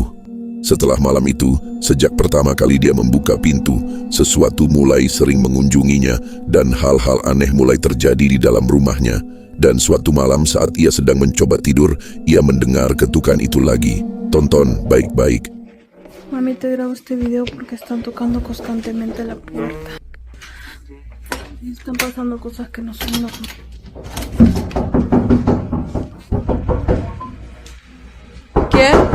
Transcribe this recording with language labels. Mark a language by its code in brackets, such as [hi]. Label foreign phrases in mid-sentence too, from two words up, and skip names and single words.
[id] Setelah malam itu, sejak pertama kali dia membuka pintu, sesuatu mulai sering mengunjunginya dan hal-hal aneh mulai terjadi di dalam rumahnya. Dan suatu malam saat ia sedang mencoba tidur, ia mendengar ketukan itu lagi. Tonton baik-baik. [es] Mami, te grabo este video porque están tocando constantemente la puerta. Y están pasando cosas que no son normales. ¿Qué?